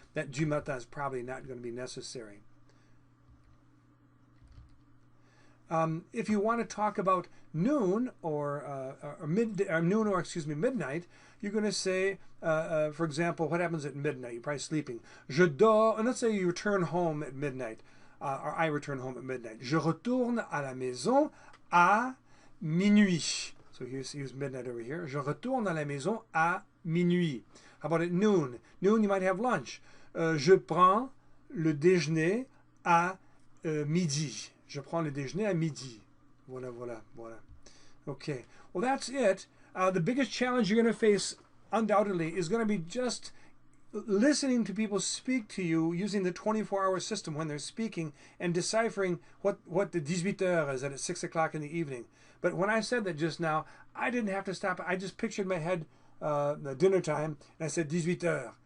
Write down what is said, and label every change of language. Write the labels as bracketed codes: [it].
[en] That du matin is probably not going to be necessary. If you want to talk about noon or midnight, you're going to say, for example, what happens at midnight? You're probably sleeping. [fr] Je dors, [en] and let's say you return home at midnight, or I return home at midnight. [fr] Je retourne à la maison à minuit. [en] So here's midnight over here. [fr] Je retourne à la maison à minuit. [en] How about at noon? Noon, you might have lunch. [fr] Je prends le déjeuner à midi. Je prends le déjeuner à midi. [en] Voilà. Okay. Well, that's it. The biggest challenge you're going to face, undoubtedly, is going to be just listening to people speak to you using the 24-hour system when they're speaking and deciphering what the 18 heures is at 6 o'clock in the evening. But when I said that just now, I didn't have to stop. I just pictured in my head the dinner time, and I said 18 heures.